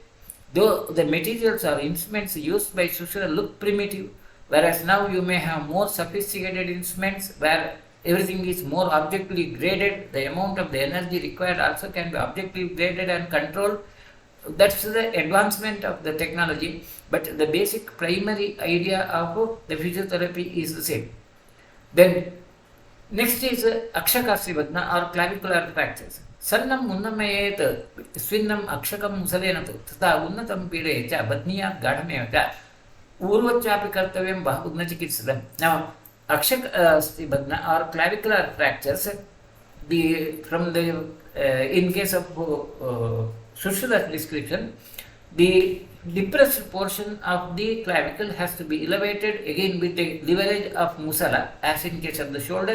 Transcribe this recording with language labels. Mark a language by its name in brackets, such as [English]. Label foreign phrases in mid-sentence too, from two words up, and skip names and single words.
[English] Though the materials or instruments used by Sushruta look primitive, whereas now you may have more sophisticated instruments where everything is more objectively graded, the amount of the energy required also can be objectively graded and controlled. That's the advancement of the technology, but the basic primary idea of the physiotherapy is the same. Then next is Akshakasivadna or clavicular fractures. [Sanskrit] Sannam Munnamayet Swinnam Akshakam Musalenatu Tata Unnatam Pide Cha Badniya Gadhameva Urvachapi Kartavyam Bhagnachitsa. [English] Now Akshakasivadna or clavicular fractures, from the in case of Sushruta description, the depressed portion of the clavicle has to be elevated again with a leverage of musala, as in case of the shoulder.